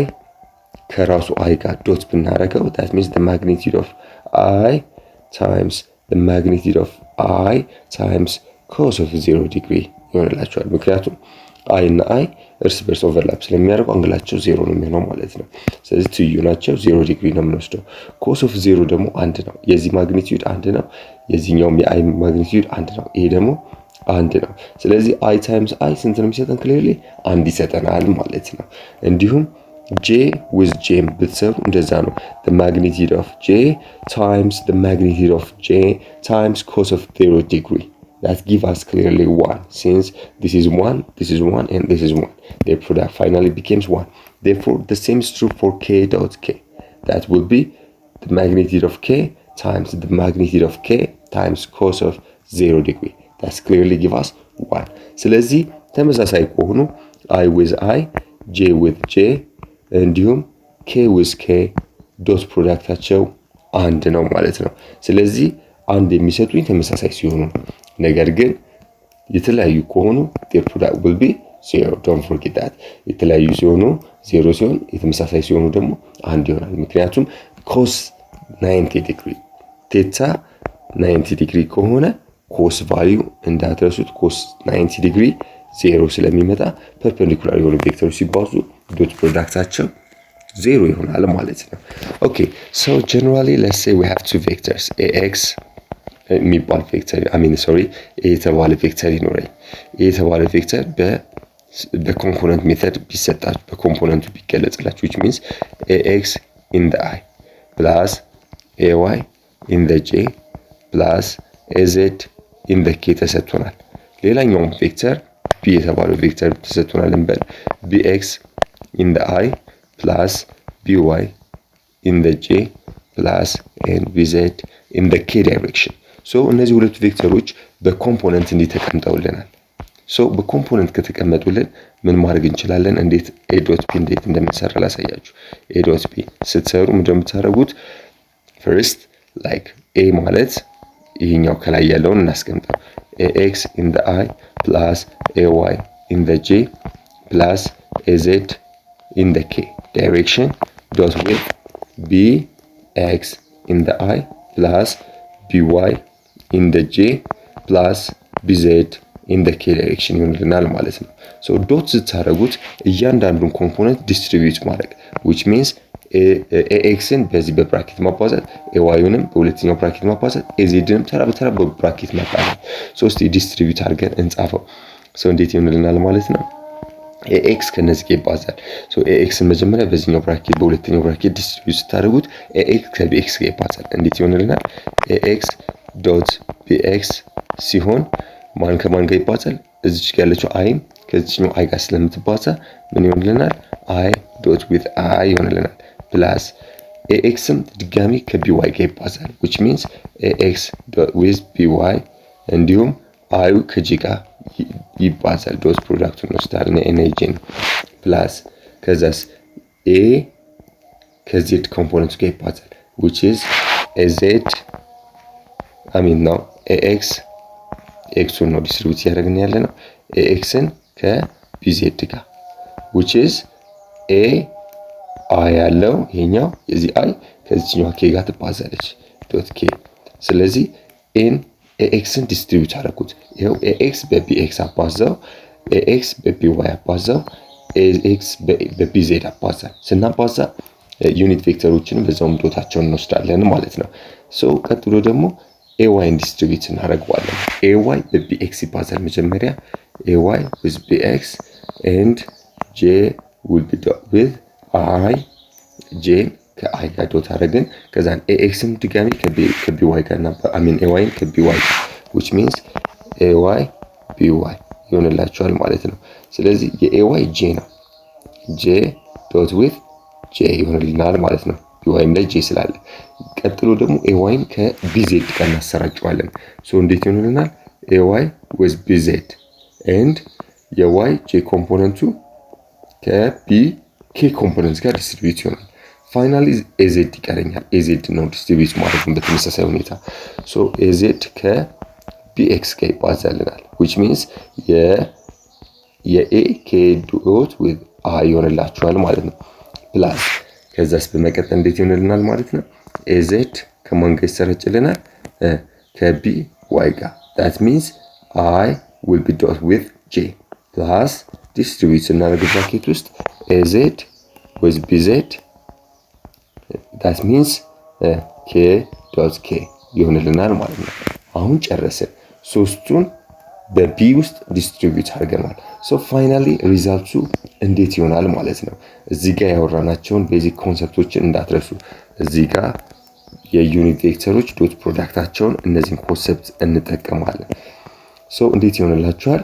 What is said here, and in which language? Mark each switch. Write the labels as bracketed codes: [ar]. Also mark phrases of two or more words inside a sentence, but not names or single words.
[am] ከራሱ I ጋር ዶት ብናረገው [en] that means the magnitude of I times the magnitude of I times cos of 0 degree [am] ይሆንላቸዋል። ምክንያቱም I እና I እርስ በርስ ኦቨርላፕ ስለሚያደርጉ አንግላቸው 0 ነው የሚሆነው ማለት ነው። ስለዚህ ትዩ ናቸው 0 ዲግሪ ነው የምንወስደው። [en] cos of 0 [am] ደግሞ አንድ ነው። የዚህ ማግኒቲዩድ አንድ ነው፣ የዚህኛውም የI ማግኒቲዩድ አንድ ነው። ይሄ ደግሞ አንድ ነው። ስለዚህ [en] i times i [am] ስንት ነው የሚሰጠን? ክሊርሊ አንድ ይሰጠናል ማለት ነው። እንዲሁም [en] j with j [am] ብትሰሩ እንደዛ ነው። [en] the magnitude of j times the magnitude of j times cos of 0 degree that give us clearly 1 since this is 1 and this is 1. Their product finally becomes 1. Therefore the same is true for k dot k. That will be the magnitude of k times the magnitude of k times cos of 0 degree. That's clearly give us 1. [am] ስለዚህ ተመሳሳይ ከሆኑ [en] i with i j with j [am] እንዲሁም [en] k with k [am] ዶት ፕሮዳክታቸው አንድ ነው ማለት ነው። ስለዚህ አንድ የሚሰጡኝ ተመሳሳይ ሲሆኑ ነው። ነገር ግን የተለያዩ ከሆኑ [en] their product will be 0. Don't forget that. [am] የተለያዩ ሲሆኑ 0 ሲሆን የተመሳሳይ ሲሆኑ ደግሞ አንድ ይሆናል። ምክንያቱም cos 90 ዲግሪ ቴታ 90 ዲግሪ ከሆነ cos ቫልዩ እንዳትረሱት cos 90 ዲግሪ 0 ስለሚመጣ ፐርፔንዲኩላር የሆኑ ቬክተሮች ሲባዙ ዶት ፕሮዳክታቸው 0 ይሆናል ማለት ነው። [en] Okay, so generally let's say we have two vectors ax [am] የሚባል ቬክተር የተባለ ቬክተር ይኖረኝ። የተባለ ቬክተር በኮምፖነንት ሜተድ ቢሰጣችሁ በኮምፖነንቱ ቢገለጽላችሁ which [en] means ax in the i plus ay in the j plus az in the k [am] ተሰጥቶናል። ሌላኛው ቬክተር b የተባለው ቬክተር ተሰጥቶናል እንበል [en] bx in the i plus by in the j plus and bz in the k direction. [am] so እነዚህ ሁለት ቬክተሮች በኮምፖነንት እንዲተቀምጠውልናል። so በኮምፖነንት ከተቀመጡልን ምን ማድረግ እንችላለን? [en] እንዴት a dot p [am] እንዴት እንደምንሰራ ላሳያችሁ። [en] a dot p [am] ስትሰሩ እንደምታደርጉት [en] first like a [am] ማለት ይሄኛው ከላይ ያለውን እናስቀምጠው [en] ax in the i plus ay in the j plus az in the k direction dot with bx in the i plus by in the j plus bz in the k direction [am] ይሆንልናል ማለት ነው። so ዶት ስታደርጉት እያንዳንዱን ኮምፖነንት ዲስትሪቢዩት ማድረግ [en] which means ax-ን [am] በዚህ በብራኬት ማባዛት ay-ንም በሁለተኛው ብራኬት ማባዛት az-ንም ተራ በተራ በብራኬት ማባዛት ሶስት ዲስትሪቢዩት አድርገን እንጻፈው። so እንዴት ይሆንልናል ማለት ነው? ax ከነዚህ ጋር ይባዛል። so ax-ን መጀመሪያ በዚህኛው ብራኬት በሁለተኛው ብራኬት ዲስትሪቢዩት ስታደርጉት ax ከbx ጋር ይባዛል። እንዴት ይሆንልናል? ax ዶት bx ሲሆን ማን ከማን ጋር ይባዛል? እዚች ጋር ያለችው i ከዚህኛው i ጋር ስለምትባዛ ምን ይሆንልናል? i ዶት with i ይሆንልናል plus ax-ም ድጋሚ ከby ጋር ይባዛል [en] which means ax dot with by [am] እንዲሁም i ከj ጋር ይባዛል ዶት ፕሮዳክቱን ወስዳልና nj plus ከዛስ a ከz ኮምፖነንት ጋር ይባዛል which is az ax x-ን ነው ዲስትሪቢዩት ያደረግን ያለነው ax-ን ከbz ጋር which is a i ያለው ይሄኛው የዚህ i ከዚህኛው k ጋር ትባዛለች ዶት k። ስለዚህ n ax-ን ዲስትሪቢዩት አደረኩት። ይሄው ax በbx አባዛው ax በby አባዛው ax በbz አባዛው ስናባዛ ዩኒት ቬክተሮችንም በዛውም ዶታቸውን እንወስዳለን ማለት ነው። ሶ ቀጥሎ ደግሞ ay ዲስትሪቢዩት እናደርገዋለን። ay በbx ይባዛል መጀመሪያ [en] ay with bx and j will be dot with i j [am] ከi ጋር ዶት አደረግን። ከዛን ax-ም ድጋሚ ከby ጋር ነበር ay-ን ከby [en] which means ay by [am] ይሆንላችኋል ማለት ነው። ስለዚህ የay j ነው [en] j dot with j [am] ይሆንልናል ማለት ነው y-ም ላይ j ስላለ። ቀጥሎ ደግሞ ay-ን ከbz ጋር እናሰራጨዋለን። ሶ እንዴት ይሆንልናል? [en] ay with bz and [am] የy j ኮምፖነንቱ ከk ኮምፖነንት ጋር ዲስትሪቢዩት ይሆናል። ፋይናሊ az ይቀረኛል። az ነው ዲስትሪቢዩት ማድረግ በተመሳሳይ ሁኔታ ሶ az ከbx ጋር ይባዛልናል [en] which means [am] የa [en] k dot with i [am] ይሆንላችኋል ማለት ነው ፕላስ ከዛስ በመቀጠል እንዴት ይሆንልናል ማለት ነው? az ከማን ጋር ይሰራጭልናል? ከby ጋር [en] that means i will be dot with j plus distribute [am] እናደርግ ብራኬት ውስጥ [en] az with bz that means k dot k [am] ይሆንልናል ማለት ነው። አሁን ጨረስን። ሶስቱን በቢ ውስጥ ዲስትሪቢዩት አድርገናል። ሶ ፋይናሊ ሪዛልቱ እንዴት ይሆናል ማለት ነው። እዚህ ጋር ያወራናቸውን ቤዚክ ኮንሰፕቶችን እንዳትረሱ። እዚህ ጋር የዩኒት ቬክተሮች ዶት ፕሮዳክታቸውን እነዚህን ኮንሰፕት እንጠቀማለን። ሶ እንዴት ይሆንላችኋል?